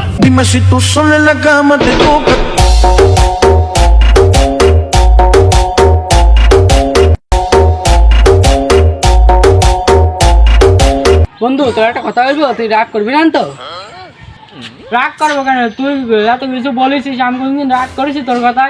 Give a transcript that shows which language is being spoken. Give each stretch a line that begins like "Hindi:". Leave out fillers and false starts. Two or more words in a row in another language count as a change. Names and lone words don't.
Spanish: Dime si tú sola en la cama te toca.
Bangla: বন্ধু তোর একটা কথা বলবো, তুই রাগ করবি না তো? রাগ করবো কেন? তুই এত কিছু বলেছিস, আমি কোনদিন রাগ করেছি তোর কথায়?